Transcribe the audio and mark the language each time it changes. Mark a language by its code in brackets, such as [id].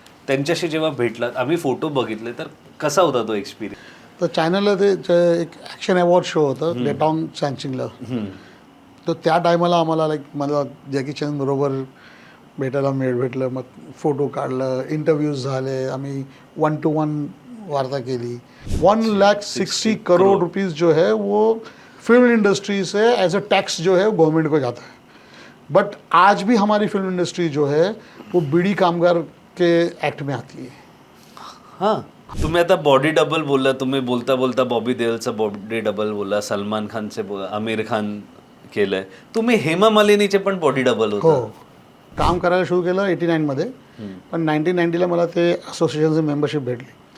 [mr] त्यांच्याशी जेव्हा भेटलात, आम्ही फोटो बघितले, तर कसा होता तो एक्सपिरियन्स? तर चॅनलला ते एक ॲक्शन अवॉर्ड शो होतं डेटॉन सॅनचिंगला. तर त्या टायमाला आम्हाला मला जॅकी चॅन बरोबर भेटायला भेटलं. मग फोटो काढलं, इंटरव्ह्यूज झाले, आम्ही 1-to-1 वार्ता केली. [hi] 1,60,000 करोड़ रुपीज़ जो है वो फिल्म इंडस्ट्री से एज अ टैक्स जो है गवर्नमेंट को जाता है. बट आज भी हमारी फिल्म इंडस्ट्री जो है वो बीड़ी कामगार के एक्ट में आती है. [mr] हां, तुम्ही आता बॉडी डबल बोलला, तुम्ही बोलता बोलता बॉबी देओलचा बॉडी डबल बोलला, सलमान खानचे आमिर खान केलंय, तुम्ही हेमा मालिनीचे पण बॉडी डबल हो, होता. काम करायला सुरू केलं 89मध्ये, पण 1990ला मला ते असोसिएशनचं मेंबरशिप भेटली.